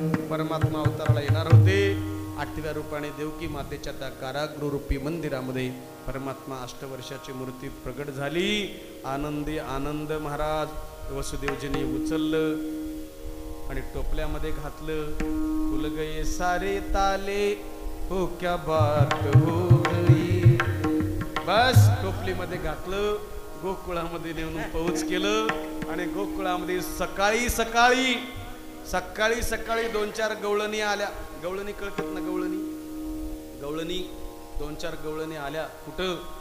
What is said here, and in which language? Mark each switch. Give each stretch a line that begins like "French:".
Marathi: परमात्मा अवताराला येणार होते. 8व्या रूपाने देवकी मातेच्या त्या कारागृहरूपी मंदिरामध्ये परमात्मा 8 वर्षाची मूर्ती प्रगट झाली. आनंदी आनंद महाराज वसुदेवजींनी उचललं आणि टोपल्यामध्ये घातलं.
Hindi: खुल गए सारे ताले हो क्या बात हो गई.
Marathi: बस टोपलीमध्ये घातलं, गोकुळामध्ये नेऊन पौच केलं. आणि गोकुळामध्ये सकाळी सकाळी 2-4 गवळणी आल्या. गवळणी कळतात ना, गवळणी 2-4 गवळणी आल्या. कुठं?